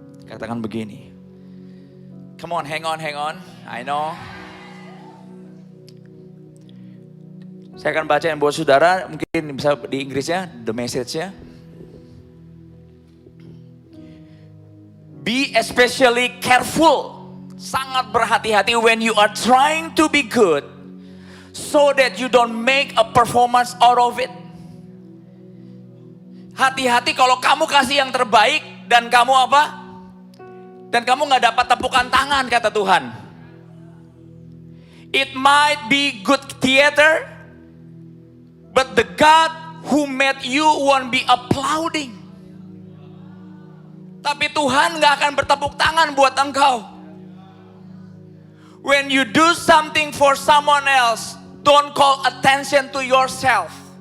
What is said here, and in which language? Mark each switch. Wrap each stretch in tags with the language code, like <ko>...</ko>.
<id>Katakan begini.</id> <en>Come on, hang on. I know.</en> <id>Saya akan bacain buat saudara, mungkin bisa di Inggrisnya,</id> <en>the message-</en> <id>nya.</id> <en>Be especially careful,</en> <id>sangat berhati-hati</id> <en>when you are trying to be good, so that you don't make a performance out of it.</en> <id>Hati-hati kalau kamu kasih yang terbaik dan kamu apa? Dan kamu gak dapat tepukan tangan, kata Tuhan.</id> <en>It might be good theater, but the God who made you won't be applauding.</en> <id>Tapi Tuhan gak akan bertepuk tangan buat engkau.</id> <en>When you do something for someone else, don't call attention to yourself.</en>